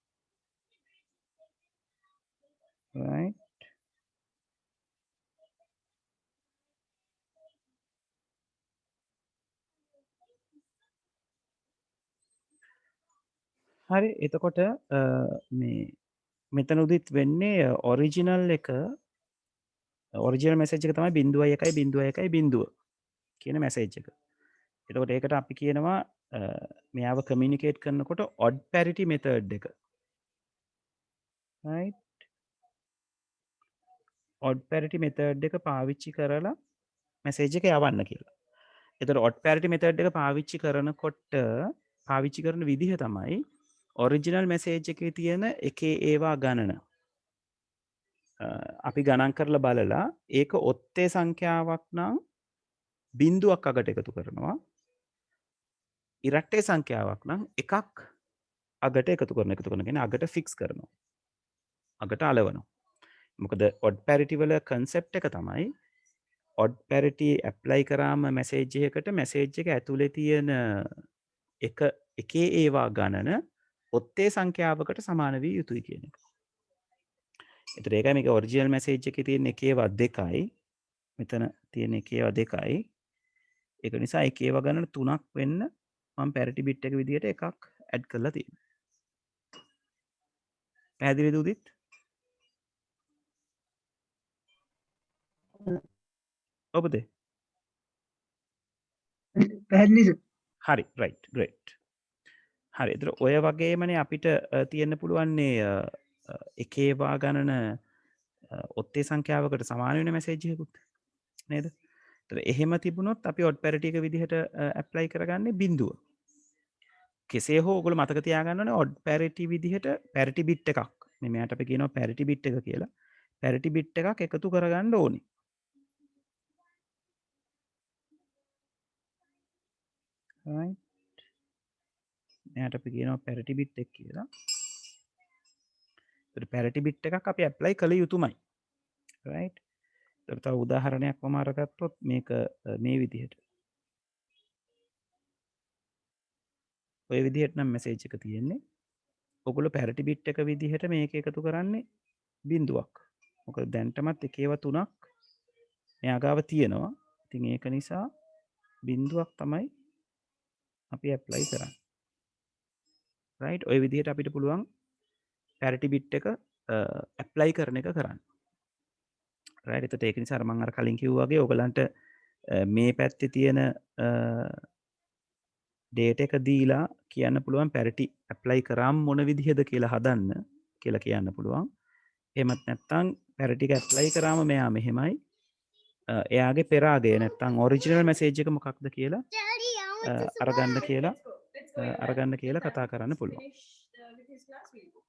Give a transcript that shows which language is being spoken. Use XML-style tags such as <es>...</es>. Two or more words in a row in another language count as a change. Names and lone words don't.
<si>right හරි එතකොට මේ මෙතන උදිත් වෙන්නේ ඔරිජිනල් එක</si> <en>original message</en> <si>එක තමයි 0.1.1 කියන මැසේජ් එක. එතකොට ඒකට අපි කියනවා මෙයාව කමියුනිකේට් කරනකොට</si> <en>odd parity method</en> <si>එක. right</si> <en>odd parity method</en> <si>එක පාවිච්චි කරලා මැසේජ් එක යවන්න කියලා. එතකොට</si> <en>odd parity method</en> <si>එක පාවිච්චි කරනකොට පාවිච්චි කරන විදිහ තමයි</si> <en>original message</en> <si>එකේ තියෙන එකේ ඒවා ගණන අපි ගණන් කරලා බලලා ඒක ඔත්තේ සංඛ්‍යාවක් නම් බිංදුවක් අගට එකතු කරනවා. ඉරට්ටේ සංඛ්‍යාවක් නම් එකක් අගට එකතු කරන කියන්නේ අගට ෆික්ස් කරනවා. අගට අලවනවා. මොකද</si> <en>odd parity</en> <si>වල concept එක තමයි</si> <en>odd parity apply</en> <si>කරාම message එකකට message එක ඇතුලේ තියෙන එකේ ඒවා ගණන ඔත්තේ සංඛ්‍යාවකට සමාන විය යුතුයි කියන එක. ඒතර ඒකයි මේක</si> <en>original message</en> <si>එකේ තියෙන එකේවා 2යි මෙතන තියෙන එකේවා 2යි ඒක නිසා එකේවා ගණන 3ක් වෙන්න මම</si> <en>parity bit</en> <si>එක විදිහට එකක් add කරලා තියෙනවා. පැහැදිලිද උදිත්? ඔබද? පැහැදිලිද? හරි</si> <en>right great.</en> <si>හරි ඒතර ඔය වගේමනේ අපිට තියෙන්න පුළුවන්නේ එකේවා ගණන ඔත්තේ සංඛ්‍යාවකට සමාන වෙන මැසේජ් එකකුත් නේද? ඒතර එහෙම තිබුණොත් අපි</si> <en>odd parity</en> <si>එක විදිහට apply කරගන්නේ බිංදුව. කෙසේ හෝ ඔයගොල්ලෝ මතක තියාගන්න ඕනේ</si> <en>odd parity</en> <si>විදිහට</si> <en>parity bit</en> <si>එකක්. මේ මෙයාට අපි කියනවා</si> <en>parity bit</en> <si>එක කියලා.</si> <en>parity bit</en> <si>එකක් එකතු කරගන්න ඕනේ. right මෙයාට අපි කියනවා</si> <en>parity bit</en> <si>එක කියලා. ඒතර</si> <en>parity bit</en> <si>එකක් අපි apply කළ යුතුමයි. right ඒතර තව උදාහරණයක් මම අරගත්තොත් මේක මේ විදිහට ඔය විදිහට නම් මැසේජ් එක තියෙන්නේ. ඔයගොල්ලෝ</si> <en>parity bit</en> <si>එක විදිහට මේක එකතු කරන්නේ බිංදුවක්. මොකද දැන්ටමත් එකේව 3ක් මෙයා ගාව තියෙනවා. ඉතින් ඒක නිසා බිංදුවක් තමයි අපි ඇප්ලයි කරන්න. රයිට් ඔය විදිහට අපිට පුළුවන්</si> <en>parity bit</en> <si>එක ඇප්ලයි කරන එක කරන්න. රයිට් එතකොට ඒක නිසා අර මම අර කලින් කිව්වා වගේ ඔයගලන්ට මේ පැත්තේ තියෙන ඩේටා එක දීලා කියන්න පුළුවන්</si> <en>parity apply</en> <si>කරාම මොන විදිහද කියලා හදන්න කියලා කියන්න පුළුවන්. එහෙමත් නැත්නම් පැරිටි එක ඇප්ලයි කරාම මෙයා මෙහෙමයි. එයාගේ පෙරාගේ නැත්නම්</si> <en>original message</en> <si>එක මොකක්ද කියලා</si> <en>Daddy, I want to</en> <si>අරගන්න</si> <en>survive.</en> <si>කියලා</si> <en>Let's go.</en> <si>අරගන්න කියලා කතා කරන්න පුළුවන්.</si> <en>Finish with his class. We'll go.</en>